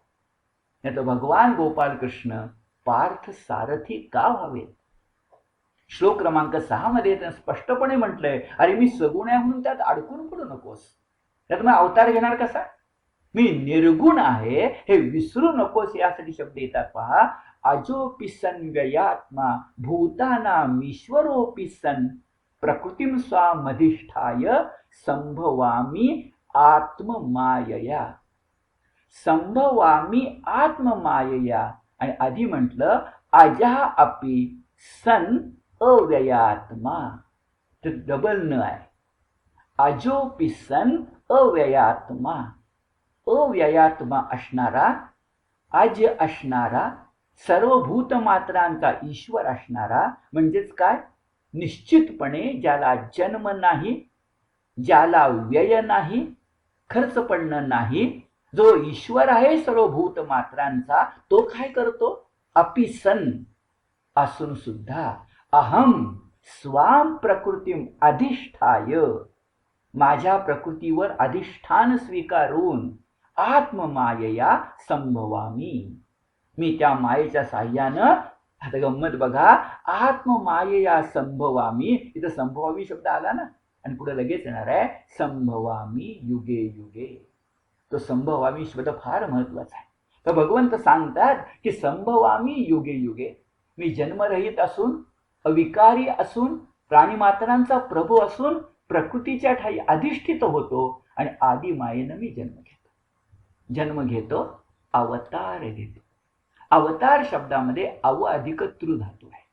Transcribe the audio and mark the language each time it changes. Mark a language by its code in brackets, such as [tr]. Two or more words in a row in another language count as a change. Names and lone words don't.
[mr] नाही तर भगवान गोपाल कृष्ण पार्थ सारथी का व्हावेत? श्लोक क्रमांक 6 मध्ये स्पष्टपणे म्हटलंय, अरे मी सगुण आहे म्हणून त्यात अडकून पडू नकोस. त्यात मग अवतार घेणार कसा? मी निर्गुण आहे हे विसरू नकोस, यासाठी शब्द येतात पहा. [sa] अजोपि सन् व्ययात्मा भूतानामीश्वरोपि सन् प्रकृतीं स्वामधिष्ठाय संभवामी आत्ममायया. संभवामी आत्ममायया. [mr] आणि आधी म्हटलं [sa] अजः अपि सन् अव्ययात्मा. [mr] तर डबल न आहे. [sa] अजोपि सन् अव्ययात्मा. [mr] अव्ययात्मा असणारा, अज असणारा, सर्व भूतमात्रांचा ईश्वर असणारा, म्हणजेच काय? निश्चितपणे ज्याला जन्म नाही, ज्याला व्यय नाही, खर्च पडणं नाही, जो ईश्वर आहे सर्व भूतमात्रांचा, तो काय करतो? [sa] अपि सन, [mr] असून सुद्धा, [sa] अहम स्वाम प्रकृतीम अधिष्ठाय, [mr] माझ्या प्रकृतीवर अधिष्ठान स्वीकारून, [sa] आत्ममायया संभवामी, [mr] मी त्या मायेच्या साह्यानं, आता गंमत बघा, [sa] आत्ममायया संभवामी, [mr] इथं संभवामी शब्द आला ना, आणि पुढे लगेच येणार आहे [sa] संभवामी युगे युगे. [mr] तो संभवामी शब्द फार महत्वाचा आहे. तर भगवंत सांगतात की [sa] संभवामी युगे युगे, [mr] मी जन्मरहित असून, अविकारी असून, प्राणीमात्रांचा प्रभू असून, प्रकृतीच्या ठाई अधिष्ठित होतो, आणि आदि मायेनं मी जन्म घेतो, अवतार घेतो. अवतार शब्दामध्ये अव अधिक तृ धातू आहे.